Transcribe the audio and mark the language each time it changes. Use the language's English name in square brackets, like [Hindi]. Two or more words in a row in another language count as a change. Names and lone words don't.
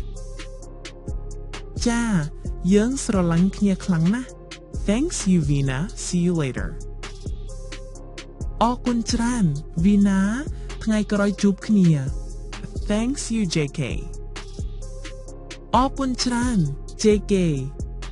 [Khmer] ចាយើងស្រឡាញ់គ្នាខ្លាំងណាស់ [English] Thanks you Vina, see you later. [Khmer] អរគុណច្រើន Vina ថ្ងៃក្រោយជួបគ្នា [English] Thanks you JK. [Khmer] អរគុណច្រើន JK